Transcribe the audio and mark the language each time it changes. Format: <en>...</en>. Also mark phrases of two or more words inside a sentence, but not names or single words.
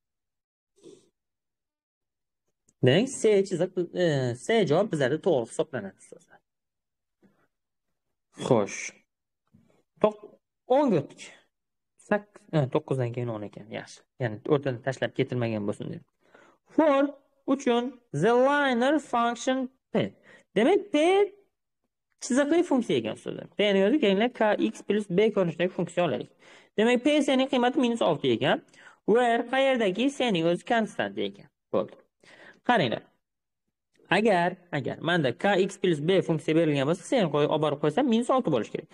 <uz>Demak, C chiziq C javob bizlarda to'g'ri hisoblanadi ustozlar. Xo'sh. 10 o'tdik. 9dan keyin 10 ekan. Yaxshi. Ya'ni o'rtada tashlab ketilmagan bo'lsin deb.</uz> <en>For uchun the linear function p.</en> <uz>Demak, p chiziqli funksiya ekan ustozlar. P ni o'zi keyinlar kx plus b ko'rinishidagi funksiya olaylik. Demak, p c ning qiymati -6 ekan. Where qayerdagi c ning o'zi konstant ekan. Bo'ldi. Qaranglar. Agar menda kx plus b funksiya berilgan bo'lsa, c ni olib borib qo'ysam -6 bo'lishi kerak.</uz>